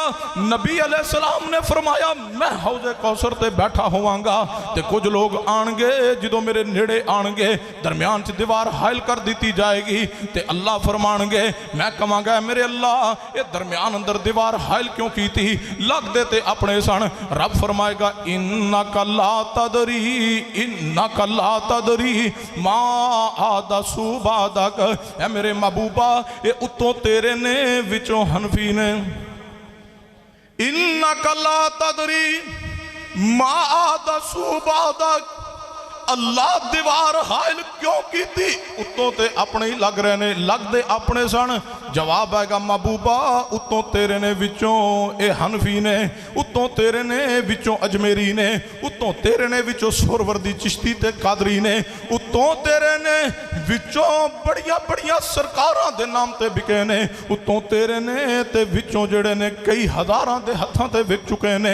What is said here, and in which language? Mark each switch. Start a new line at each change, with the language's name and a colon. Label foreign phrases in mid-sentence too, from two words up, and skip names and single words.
Punjabi: ਨਬੀ ਅਲੈਹਿੱਸਲਾਮ ਨੇ ਫ਼ਰਮਾਇਆ ਮੈਂ ਹੌਜ਼ੇ ਕੌਸਰ ਤੇ ਬੈਠਾ ਹੋਵਾਂਗਾ ਤੇ ਕੁਝ ਲੋਕ ਆਣਗੇ, ਜਦੋਂ ਮੇਰੇ ਨੇੜੇ ਆਣਗੇ ਦਰਮਿਆਨ ਚ ਦੀਵਾਰ ਹਾਇਲ ਕਰ ਦੀ ਜਾਏਗੀ ਤੇ ਅੱਲਾਹ ਫ਼ਰਮਾਣਗੇ, ਮੈਂ ਕਹਾਂਗਾ ਮੇਰੇ ਅੱਲਾਹ ਯੇ ਦਰਮਿਆਨ ਅੰਦਰ ਦੀਵਾਰ ਹਾਇਲ ਕਿਉਂ ਕੀ ਥੀ? ਲਗਦੇ ਤੇ ਅਪਣੇ ਸਨ। ਰੱਬ ਫ਼ਰਮਾਏਗਾ
Arabic: إنك لا تدري، إنك لا تدري ما أحدثوا بعدك,
Punjabi: ਐ ਮੇਰੇ ਮਹਿਬੂਬਾ ਯੇ ਉੱਤੋਂ ਤੇਰੇ ਨੇ ਵਿਚੋਂ ਹਨਫ਼ੀ ਨੇ।
Arabic: إنك لا تدري ما أحدثوا بعدك,
Punjabi: ਅੱਲਾਹ ਦੀਵਾਰ ਹਾਇਲ ਕਿਉਂ ਕੀ ਥੀ? ਉੱਤੋਂ ਤੇ ਅਪਣੇ ਹੀ ਲੱਗ ਰਹੇ ਨੇ, ਲਗਦੇ ਅਪਣੇ ਸਨ। ਜਵਾਬ ਆਏਗਾ ਮਹਿਬੂਬਾ ਉੱਤੋਂ ਤੇਰੇ ਨੇ ਵਿਚੋਂ ਏ ਹਨਫ਼ੀ ਨੇ, ਉੱਤੋਂ ਤੇਰੇ ਨੇ ਵਿਚੋਂ ਅਜਮੇਰੀ ਨੇ, ਉੱਤੋਂ ਤੇਰੇ ਨੇ ਵਿਚੋਂ ਸੁਰਵਰਦੀ ਚਿਸ਼ਤੀ ਤੇ ਕਾਦਰੀ ਨੇ, ਉੱਤੋਂ ਤੇਰੇ ਨੇ ਵਿਚੋਂ ਬੜੀਆ ਬੜੀਆ ਸਰਕਾਰਾਂ ਦੇ ਨਾਮ ਤੇ ਬਿਕੇ ਨੇ, ਉੱਤੋਂ ਤੇਰੇ ਨੇ ਤੇ ਵਿਚੋਂ ਜੜੇ ਨੇ ਕਈ ਹਜ਼ਾਰਾਂ ਦੇ ਹੱਥਾਂ ਤੇ ਵਿਕ ਚੁੱਕੇ ਨੇ।